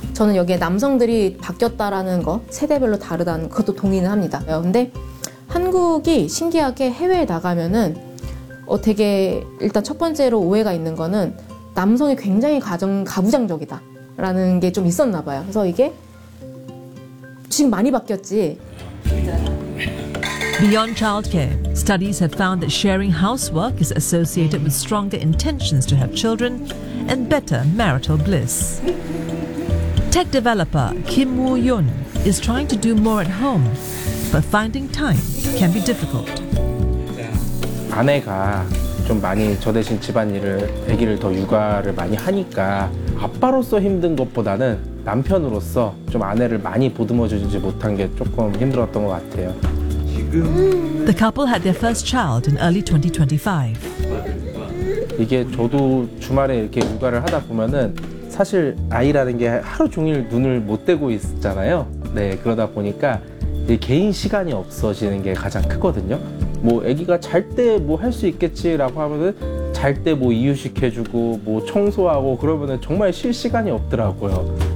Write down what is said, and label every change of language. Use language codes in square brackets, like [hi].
[ko] 저는 여기에 남성들이 바뀌었다라는 거, 세대별로 다르다는 것도 동의는 합니다. 그런데 한국이 신기하게 해외에 나가면은 되게 일단 첫 번째로 오해가 있는 거는 남성이 굉장히 가정 가부장적이다 라는 게 좀 있었나 봐요. 그래서 이게 지금 많이 바뀌었지. [en] Beyond childcare, studies have found that sharing housework is associated with stronger intentions to have children and better marital bliss. Tech developer Kim Woo-yoon is trying to do more at home, but finding time can be difficult. [ko] 아내가 좀 많이 저 대신 집안일을 아기를 더 육아를 많이 하니까 아빠로서 힘든 것보다는 남편으로서 좀 아내를 많이 보듬어 주지 못한 게 조금 힘들었던 것 같아요. [en] The couple had their first child in early 2025. [ko] 이게 저도 주말에 이렇게 육아를 하다 보면은 사실 아이라는 게 하루 종일 눈을 못 떼고 있잖아요. 네, 그러다 보니까 이제 개인 시간이 없어지는 게 가장 크거든요. 뭐 아기가 잘 때 뭐 할 수 있겠지라고 하면은 잘 때 뭐 이유식 해주고 뭐 청소하고 그러면은 정말 쉴 시간이 없더라고요.